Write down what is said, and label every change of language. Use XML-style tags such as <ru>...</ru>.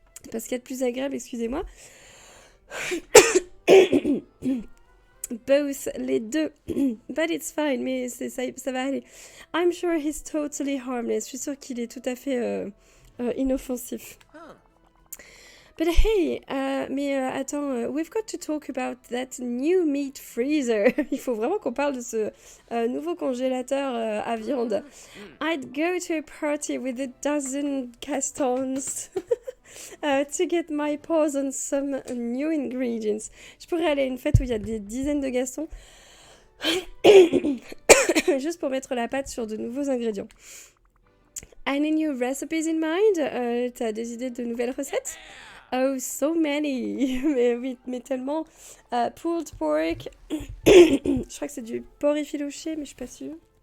<fr>Parce qu'il y a de plus agréable, excusez-moi.</fr> <en>Both,</en> <fr>les deux.</fr> <en>But it's fine,</en> <fr>mais ça va aller.</fr> <en>I'm sure he's totally harmless.</en> <fr>Je suis sûre qu'il est tout à fait inoffensif.</fr> <en>But hey,</en> <fr>mais attends,</fr> <en>we've got to talk about that new meat freezer.</en> <fr>Il faut vraiment qu'on parle de ce nouveau congélateur à viande.</fr> <en>I'd go to a party with a dozen Gastons to get my paws on some new ingredients.</en> <fr>Je pourrais aller à une fête où il y a des dizaines de Gastons. Juste pour mettre la pâte sur de nouveaux ingrédients.</fr> <en>Any new recipes in mind?</en> <fr>T'as des idées de nouvelles recettes?</fr> <en>Oh, so many!</en> <fr>Mais oui, mais tellement.</fr> <en>Pulled pork.</en> <fr>Je crois que c'est du porc effiloché, mais je suis pas sûre.</fr>